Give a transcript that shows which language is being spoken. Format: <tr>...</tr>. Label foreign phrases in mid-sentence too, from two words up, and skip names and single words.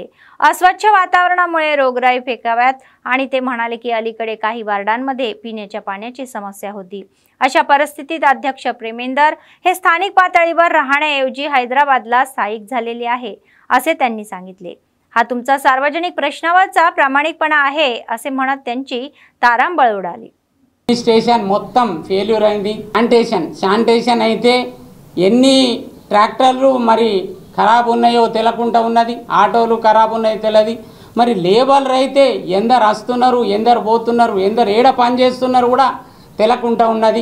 <mr>अस्वच्छ वातावरणामुळे रोगराई फेकाव्यात आणि ते म्हणाले की अलीकडे काही वार्डांमध्ये पिण्याच्या पाण्याची समस्या होती। अशा परिस्थितीत अध्यक्ष प्रेमेंदर हे स्थानिक पातळीवर राहण्याऐवजी हैदराबादला स्थायिक झालेले आहे, असे त्यांनी सांगितले। हा तुमचा सार्वजनिक प्रश्नावरचा प्रामाणिकपणा आहे, असे म्हणत त्यांची तारांबळ उडाली।</mr> <te>స్టేషన్ మొత్తం ఫెయిల్యూర్ అయింది। శానిటేషన్ అయితే ఎన్ని ట్రాక్టర్లు మరి ఖరాబ్ ఉన్నాయో తెలకుండా ఉన్నది, ఆటోలు ఖరాబ్ ఉన్నాయో తెలియదు। మరి లేబర్లు అయితే ఎందరు వస్తున్నారు, ఎందరు పోతున్నారు, ఎందరు ఏడ పని చేస్తున్నారు కూడా తెలకుండా ఉన్నది।</te>